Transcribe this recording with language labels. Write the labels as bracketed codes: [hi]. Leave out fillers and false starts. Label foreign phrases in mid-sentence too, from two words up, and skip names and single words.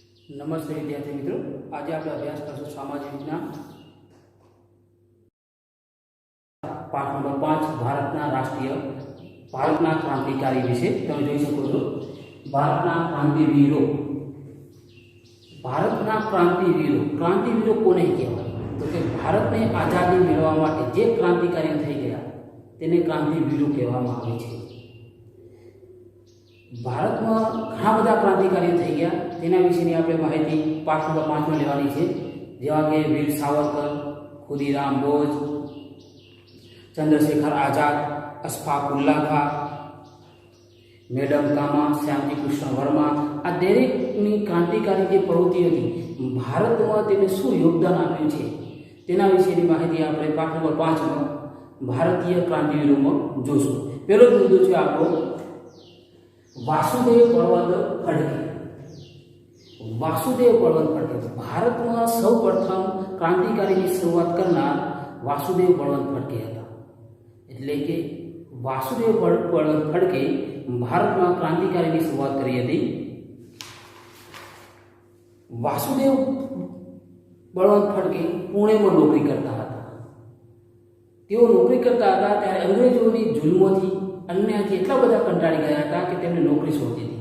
[gu] નમસ્તે વિદ્યાર્થી મિત્રો, આજ આપ અભ્યાસ કરશો સામાજિક વિજ્ઞાન પાઠ નંબર 5 ભારતના ક્રાંતિકારી વિષય તમે જોઈ શકો છો। ભારતના ક્રાંતિવીરો કોને કહેવાય? તો કે ભારતને આઝાદી મેળવવા માટે જે ક્રાંતિકારીઓ થઈ ગયા તેને ક્રાંતિવીરો કહેવામાં આવે છે। ભારતમાં ઘણા બધા ક્રાંતિકારીઓ થઈ ગયા તેના વિશેની આપણે માહિતી પાઠ નંબર 5 માં લેવાની છે, જેવા કે વીર સાવરકર, ખુદીરામ બોઝ, चंद्रशेखर आजाद, अशफाक उल्ला खां, मेडम कामा, श्यामजी कृष्ण वर्मा। આ દરેકની ક્રાંતિકારી જે પ્રવૃત્તિ હતી ભારતમાં તેમણે શું યોગદાન આપ્યું છે તેના વિશેની માહિતી આપણે પાઠ નંબર 5 માં ભારતીય ક્રાંતિવીરોમાં જોશું। પહેલો જ મુદ્દો છે આપણો વાસુદેવ બળવંત ફડકે। વાસુદેવ બળવંત ફડકે ભારતમાં સૌપ્રથમ ક્રાંતિકારીની શરૂઆત કરનાર વાસુદેવ બળવંત ફડકે હતા। એટલે કે વાસુદેવ બળવંત ફડકે ભારતમાં ક્રાંતિકારીની શરૂઆત કરી હતી। વાસુદેવ બળવંત ફડકે પુણેમાં નોકરી કરતા હતા। તેઓ નોકરી કરતા હતા ત્યારે અંગ્રેજોની જુલ્મોથી અન્યાયથી એટલા બધા કંટાળી ગયા હતા કે તેમને નોકરી છોડી દીધી।